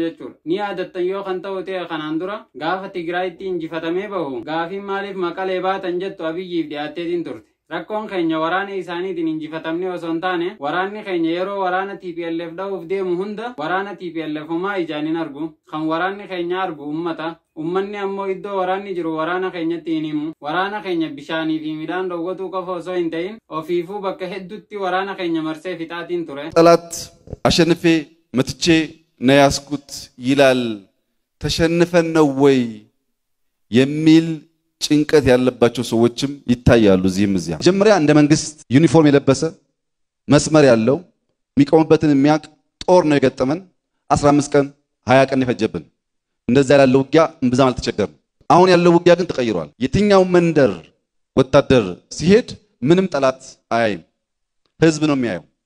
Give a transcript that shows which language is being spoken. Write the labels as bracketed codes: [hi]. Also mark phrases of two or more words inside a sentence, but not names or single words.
[om] jechuudha ni yaadattan yoo kan ta'u ta'e kanaan dura gaafa Tigraayitti injifatamee bahu gaafii maaliif maqalee baatan jettu Abiyyiif dhiyaatteetiin turte rakkoon keenya waraana isaaniitiin injifatamne osoo hin taane waraanni keenya yeroo waraana TPLF dha'uuf deemu hunda waraana TPLF homaa ijaan hin argu kan waraanni keenya argu ummata ummanni ammoo iddoo waraanni jiru waraana keenyatti hin himu waraana keenya bishaanii fi midhaan dhowwatuu qofa osoo hin ta'in ofiifuu bakka heddutti waraana keenya marsee fixaatiin ture [am] ጠላት አሸንፌ መትቼ ነው ያስኩት ይላል ተሸንፈን ነው ወይ የሚል ጭንቀት ያለባቸው ሰዎችም ይታያሉ እዚህም እዚያ መጀመሪያ እንደ መንግስት ዩኒፎርም የለበሰ መስመር ያለው የሚቆምበትን የሚያቅ ጦር ነው የገጠመን 15 ቀን 20 ቀን ይፈጀብን እንደዛ ያለው ውጊያ እንብዛም አልተቸገረም አሁን ያለው ውጊያ ግን ተቀይሯል የትኛው መንደር ወታደር ሲሄድ ምንም ጠላት አያይም ህዝብ ነው የሚያየው